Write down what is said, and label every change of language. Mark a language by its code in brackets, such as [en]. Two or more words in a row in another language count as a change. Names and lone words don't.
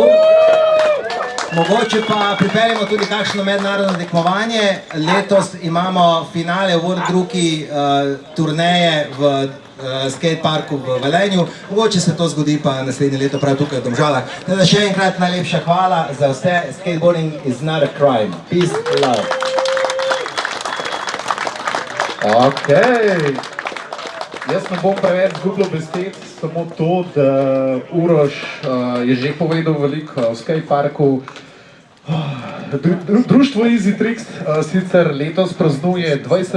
[sl] Mogoče pa pripeljemo tudi kakšno mednarodno tekmovanje. Letos imamo finale World Rookie turneje v skateparku v Velenju. Mogoče se to zgodi pa naslednje leto prav tukaj v Domžalah. Teda še enkrat najlepša hvala za vse. [en] Skateboarding is not a crime. Peace, love. Ok. [sl] Jaz ne bom preveč zgubljal besed, samo to, da Uroš je že povedal veliko o skateparku. Društvo Easy Tricks sicer letos praznuje 20.